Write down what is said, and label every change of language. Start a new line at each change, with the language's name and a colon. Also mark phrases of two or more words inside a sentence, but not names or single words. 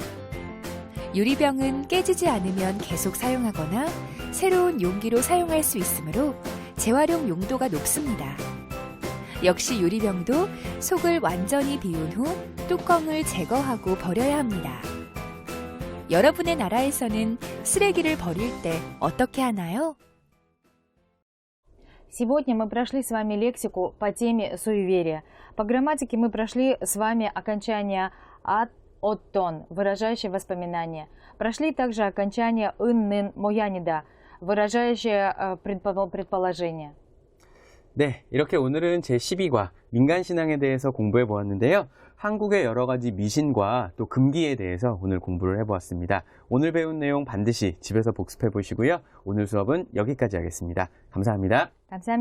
Korean: 유리병은 깨지지 않으면 계속 사용하거나 새로운 용기로 사용할 수 있으므로 재활용 용도가 높습니다. 역시 유리병도 속을 완전히 비운 후 뚜껑을 제거하고 버려야 합니다. 여러분의 나라에서는 쓰레기를 버릴 때 어떻게 하나요?
Russian: Сегодня мы прошли с вами лексику по теме суеверия. По грамматике мы прошли с вами окончание «от-тон», выражающее воспоминание. Прошли также окончание «ын-нын», «моянида», выражающее предположение.
Korean: 네, 이렇게 오늘은 제12과 민간신앙에 대해서 공부해 보았는데요. 한국의 여러 가지 미신과 또 금기에 대해서 오늘 공부를 해보았습니다. 오늘 배운 내용 반드시 집에서 복습해 보시고요. 오늘 수업은 여기까지 하겠습니다. 감사합니다.